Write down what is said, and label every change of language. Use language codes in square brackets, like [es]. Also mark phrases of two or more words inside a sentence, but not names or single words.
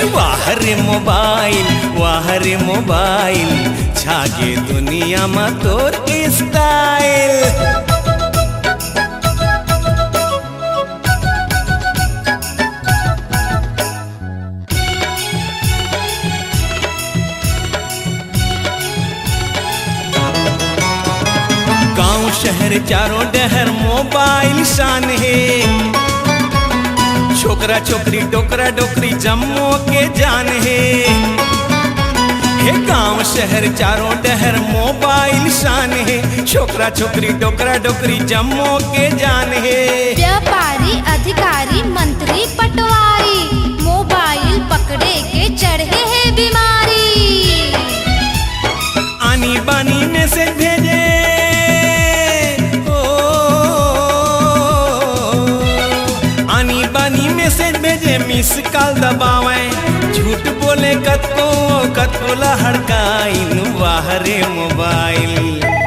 [hne] वाह रे मोबाइल छागे दुनिया में तोर स्टाइल गांव शहर चारों डहर मोबाइल शान है छोकरा छोकरी डोकरा डोकरी जम्मो के जान है गांव शहर चारों डहर मोबाइल शान है छोकरा छोकरी डोकरा डोकरी जम्मो के जान है व्यापारी अधिकारी मंत्री पटवारी मोबाइल पकड़े के चढ़े है बीमारी आनी बानी मैसेज भेजे आनी बानी मैसेज भेजे [en] miss call [hne] दबावे झूठ बोले कतको लहड़काइन वाह रे मोबाइल